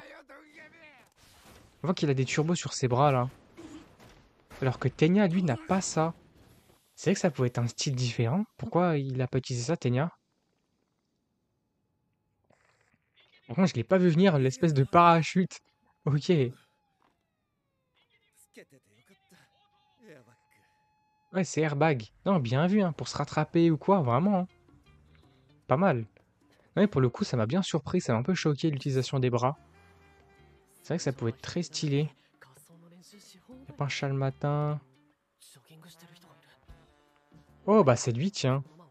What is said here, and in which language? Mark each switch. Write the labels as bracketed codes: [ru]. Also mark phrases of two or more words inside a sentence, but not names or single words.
[fr] On voit qu'il a des turbos sur ses bras, là. Alors que Tenya, lui, n'a pas ça. C'est vrai que ça pouvait être un style différent. Pourquoi il a pas utilisé ça, Tenya? Par contre, je l'ai pas vu venir, l'espèce de parachute. Ok. [ja] つけててよかった。エアバッグ。 [fr] Ouais, c'est airbag. Non, bien vu, hein, pour se rattraper ou quoi, vraiment, hein. Pas mal. Ouais, pour le coup, ça m'a bien surpris, ça m'a un peu choqué l'utilisation des bras. C'est vrai que ça pouvait être très stylé. Y a pas un chat le matin. Oh, bah c'est lui, tiens.